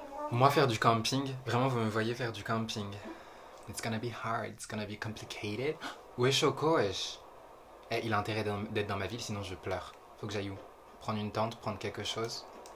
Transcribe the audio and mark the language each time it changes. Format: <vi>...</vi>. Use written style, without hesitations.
<fr>Moi faire du camping, vraiment vous me voyez faire du camping.</fr> <en>It's gonna be hard, it's gonna be complicated.</en> <fr>Où est Choco, wesh? Il a intérêt d'être dans ma ville, sinon je pleure. Faut que j'aille où? Prendre une tente, prendre quelque chose.</fr>